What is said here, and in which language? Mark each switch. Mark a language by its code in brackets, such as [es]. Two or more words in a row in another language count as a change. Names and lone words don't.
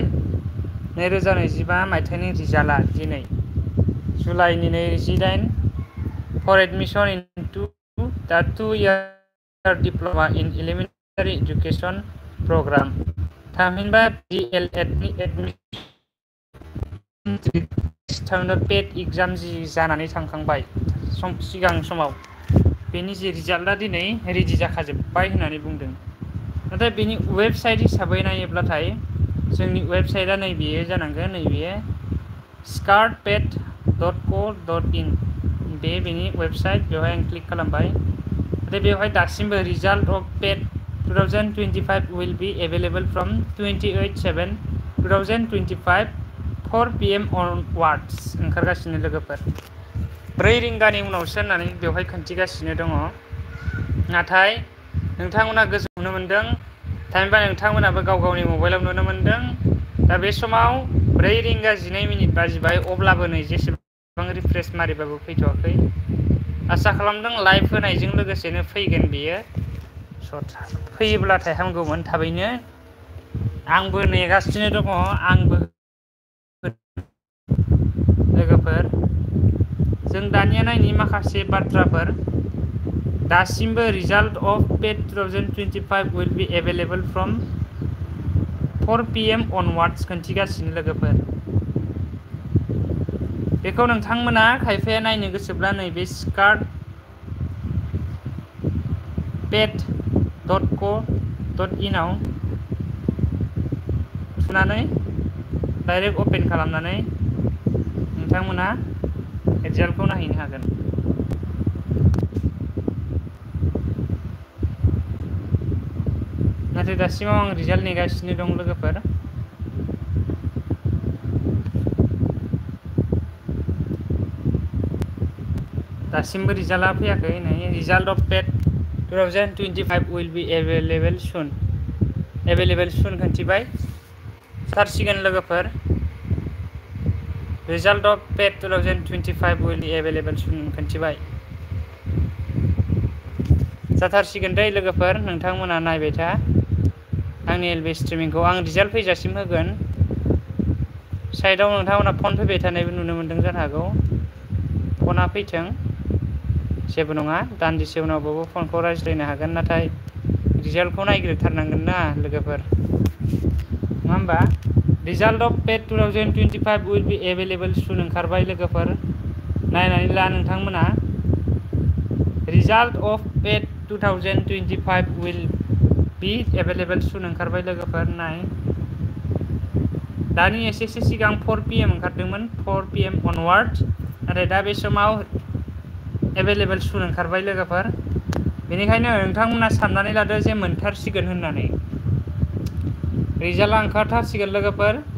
[brx] 2025 मायथाइनि रिजाल्टआ दिनै जुलाइनि 28 [en] for admission into the 2-year diploma in elementary education program [brx] थामहिनबा DLED नि [en] admission PEd exam [brx] जि जानानै थांखांबाय सिगां समाव बेनि जि रिजाल्टआ दिनै रेडि जाखाजोब्बाय होननानै बुंदों। नाथाय बेनि वेबसाइट हिसाबै नायोब्लाथाय जोंनि वेबसाइटआ नैबेयो जानांगोन, नैबे scartped.co.in बेनि वेबसाइट। बेवहाय आं क्लिक खालामबाय आरो बेवहाय दासिमबो [en] result of PEd 2025 will be available from 28/7/2025 4 PM onwards [brx] ओंखारगासिनो लोगोफोर। 4 रिंगानि उनावसो होननानै बेवहाय खोन्थिगासिनो दङ। नाथाय नोंथांमोना गोसो नुनो मोन्दों थामहिनबा नोंथांमोनाबो गाव गावनि मबाइलाव नुनो मोन्दों। दा बे समाव 4 रिंगा 12 मिनिट बाजिबाय अब्लाबो नै जेसेबां रिफ्रेश मारिबाबो फैथ'वाखै। आसा खालामदों लाइभ होनायजों लोगोसेनो फैगोन बेयो। फैयोब्लाथाय हामगौमोन थाबैनो। आंबो नेगासिनो दङ। आंबो लोगोफोर जों दानिया नायनि माखासे बाथ्राफोर। दासिमबो [en] result of PEd 2025 will be available from 4 PM onwards [brx] खोन्थिगासिनो लोगोफोर। बेखौ नोंथांमोना खायफाया नायनो गोसोब्ला नैबे scartped.co.in आव थुनानै [en] direct open [brx] खालामनानै नोंथांमोना रिजाल्टखौ नायहैनो हागोन। नाथाय दासिमाव आं रिजाल्ट नेगासिनो दं लोगोफोर। दासिमबो रिजाल्टआ फैयाखै। नै [en] result of PEd 2025 will be available soon [brx] खोन्थिबाय। जाथारसिगोन लोगोफोर। [en] result of PEd 2025 will be available soon [brx] खोन्थिबाय। जाथारसिगोन दै लोगोफोर। नोंथांमोना नायबाय था आंनि एलबि स्ट्रिमिंखौ। आं रिजाल्ट फैजासिम होगोन। साइडआव नोंथांमोना फन फैबाय थानायबो नुनो मोन्दों जानो हागौ। फना फैथों जेबो नङा। दान्दिसे उनावबाबो फनखौ रायज्लायनो हागोन। नाथाय रिजाल्टखौ नायग्रोथारनांगोन ना लोगोफोर, नङा होमबा? [en] result of PEd 2025 will be available soon [brx] ओंखारबाय लोगोफोर। नायनानै ला नोंथांमोना। [en] result of PEd 2025 will be available soon [brx] ओंखारबाय लोगोफोर। नाय दानि एसे सिगां 4 PM ओंखारदोंमोन, [en] 4 PM onward। [brx] नाथाय दा बे समाव [en] available soon [brx] ओंखारबाय लोगोफोर। बेनिखायनो नोंथांमोना साननानै लादो जे मोनथारसिगोन होननानै। रिजाल्टआ ओंखारथारसिगोन लोगोफोर।